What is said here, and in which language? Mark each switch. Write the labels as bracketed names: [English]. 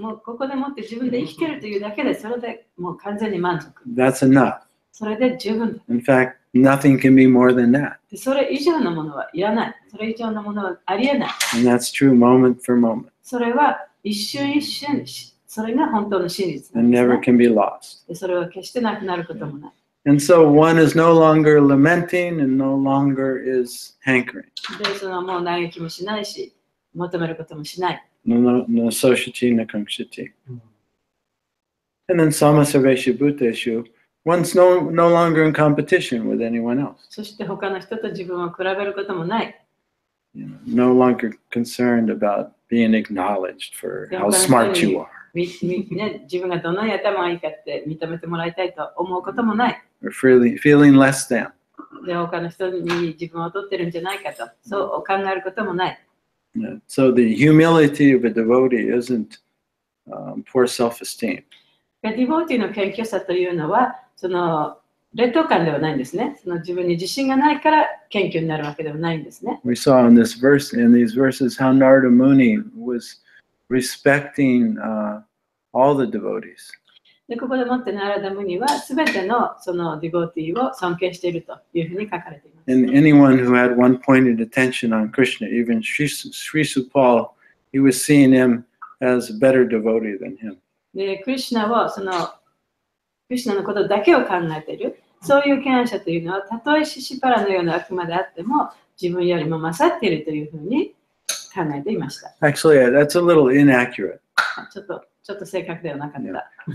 [Japanese] もうここでもって自分で生きてるというだけでそれでもう完全に満足。 [English] That's enough. [Japanese] それで十分だ。 [English] In fact, nothing can be more than that. [Japanese] でそれ以上のものはいらない。それ以上のものはありえない。 [English] And that's true moment for moment. [Japanese] それは一瞬一瞬、それが本当の真実なん [English] And [Japanese] です、 [English] never [Japanese] ね。 [English] can be lost. [Japanese] でそれは決してなくなることもない。 [English] And so one is no longer lamenting and no longer is hankering. [Japanese] で、そのもう嘆きもしないし、求めることもしない。 [Sanskrit] No soshiti, no kaṁshiti. [English] And then [Sanskrit] samasavesha bhuteshu, [English] one's no longer in competition with anyone else. [Japanese] そして他の人と自分を比べることもない。 [English] No longer concerned about being acknowledged for how smart you are. [Japanese] ね、自分がどんなに頭がいいかって認めてもらいたいと思うこともない。 [English] Or feeling less than. [Japanese] で、他の人に自分を劣ってるんじゃないかと、そう考えることもない。 [English] So the humility of a devotee isn't poor self-esteem. [Japanese] ディボーティーの謙虚さというのは、その劣等感ではないんですね。その自分に自信がないから謙虚になるわけではないんですね。 [English] We saw in these verses how Narada Muni was respecting all the devotees. [Japanese] で、ここでもってナラダムニはすべてのそのディボーティーを尊敬しているというふうに書かれています。 [English] And anyone who had one-pointed attention on Krishna, even Sri Supal, he was seeing him as a better devotee than him. [Japanese] で、クリシュナをそのクリシュナのことだけを考えている。そういう権威者というのは、たとえシシパラのような悪魔であっても、自分よりも勝っているというふうに考えていました。 [English] Actually, that's a little inaccurate. [Japanese] ちょっと正確ではなかった。